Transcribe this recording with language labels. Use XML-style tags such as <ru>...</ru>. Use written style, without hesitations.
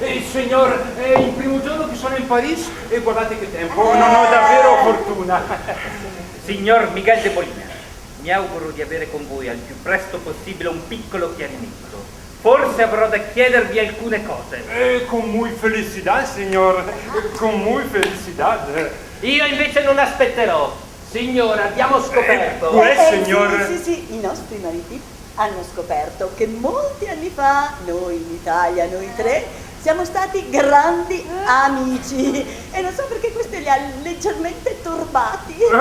<it>Signor, è il primo giorno che sono in Parigi e guardate che tempo, non ho davvero fortuna. Signor Miguel de Molina, mi auguro di avere con voi al più presto possibile un piccolo chiarimento. Forse avrò da chiedervi alcune cose.</it> <es>Con muy felicidad, signor, con muy felicidad.</es> <it>Io invece non aspetterò. Signora, abbiamo scoperto. Signor. Sì, i nostri mariti hanno scoperto che molti anni fa, noi in Italia, noi tre, siamo stati grandi amici e non so perché questo li ha leggermente turbati.</it>